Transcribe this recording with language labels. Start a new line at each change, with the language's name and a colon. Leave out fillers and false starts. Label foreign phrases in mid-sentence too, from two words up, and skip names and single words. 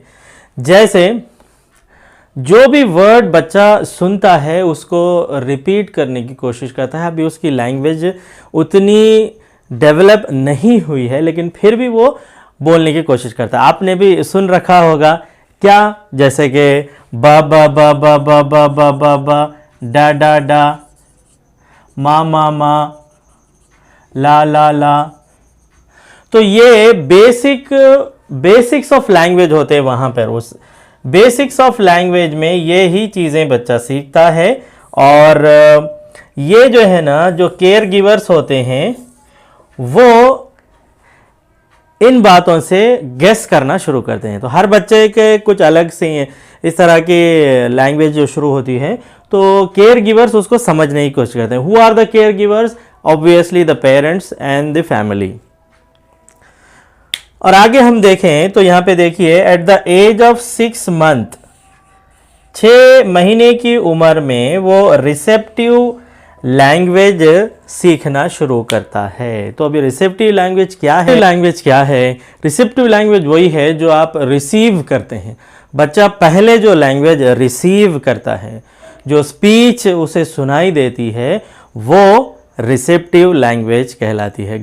Hindi: जैसे जो भी वर्ड बच्चा सुनता है उसको रिपीट करने की कोशिश करता है। अभी उसकी लैंग्वेज उतनी डेवलप नहीं हुई है लेकिन फिर भी वो बोलने की कोशिश करता है। आपने भी सुन रखा होगा क्या? जैसे कि बा बा बा बा बा बा बा बा बा, डा डा डा, मा मा मा, ला ला ला। तो ये
English: basics of language
Hindi: होते हैं। वहाँ पर उस
English: basics of language
Hindi: में ये ही चीज़ें बच्चा सीखता है। और ये जो है ना, जो
English: care givers
Hindi: होते हैं वो इन बातों से गेस करना शुरू करते हैं। तो हर बच्चे के कुछ अलग से इस तरह की लैंग्वेज जो शुरू होती है तो
English: care givers
Hindi: उसको समझने की कोशिश करते हैं।
English: Who are the care givers? Obviously the parents and the family.
Hindi: और आगे हम देखें तो यहाँ पे देखिए
English: at the age of 6 month,
Hindi: 6 महीने की उम्र में वो
English: receptive language
Hindi: सीखना शुरू करता है। तो अभी
English: receptive language
Hindi: क्या है? लैंग्वेज क्या है?
English: receptive language
Hindi: वही है जो आप रिसीव करते हैं। बच्चा पहले जो
English: language receive
Hindi: करता है, जो स्पीच उसे सुनाई देती है, वो
English: receptive language
Hindi: कहलाती है।